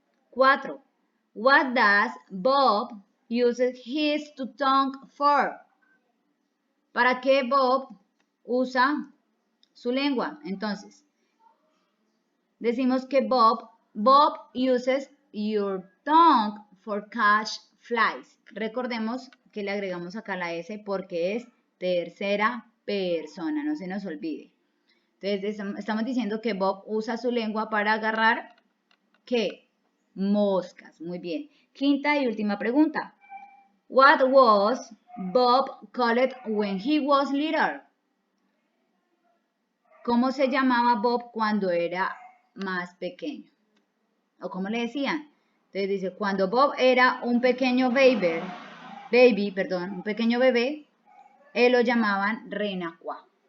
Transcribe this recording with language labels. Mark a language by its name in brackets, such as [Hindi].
[Spanish] 4. [English] What does Bob use his tongue for? [Spanish] ¿Para qué Bob usa su lengua? Entonces, decimos que [English] Bob uses your tongue for catch flies. [Spanish] Recordemos que le agregamos acá la S porque es tercera persona, no se nos olvide. Entonces, estamos diciendo que Bob usa su lengua para agarrar, ¿qué? Moscas. Muy bien. Quinta y última pregunta. [English] What was Bob called when he was little? [Spanish] ¿Cómo se llamaba Bob cuando era más pequeño? ¿O cómo le decían? Entonces dice, cuando Bob era un pequeño un pequeño bebé, él lo llamaban renacuá.